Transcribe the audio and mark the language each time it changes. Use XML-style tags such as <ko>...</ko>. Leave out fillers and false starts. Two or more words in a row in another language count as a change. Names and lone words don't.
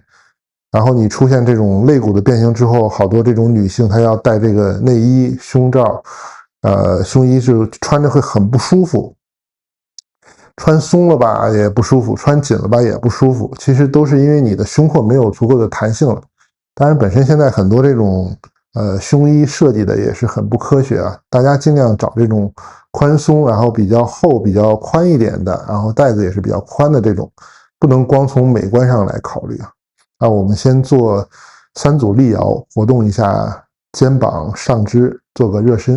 <zh>然後你出現這種肋骨的變形之後，好多這種女性她要戴這個內衣、胸罩，胸衣就穿着會很不舒服，穿鬆了吧也不舒服，穿緊了吧也不舒服，其實都是因為你的胸廓沒有足夠的彈性了。當然，本身現在很多這種胸衣設計的也是很不科學啊，大家盡量找這種寬鬆，然後比較厚、比較寬一點的，然後帶子也是比較寬的這種，不能光從美觀上來考慮啊。那我們先做3組立搖，活動一下肩膀、上肢，做個熱身。</zh>